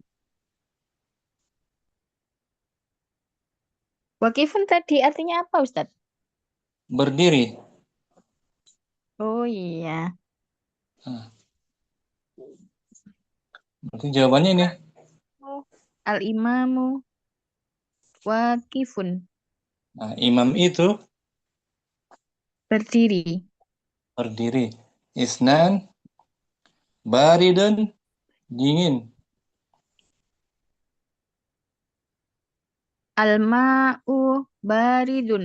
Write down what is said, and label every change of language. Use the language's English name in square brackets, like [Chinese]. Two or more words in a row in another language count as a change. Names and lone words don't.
[Indonesian] Wakifun tadi artinya apa, Ustadz? Berdiri. Oh iya. Berarti jawabannya ini. [Arabic] الإمام واقف. [Indonesian] Nah, imam itu Berdiri. berdiri. [Arabic] اثنان بارد, [Indonesian] dingin. [Arabic] الماء بارد.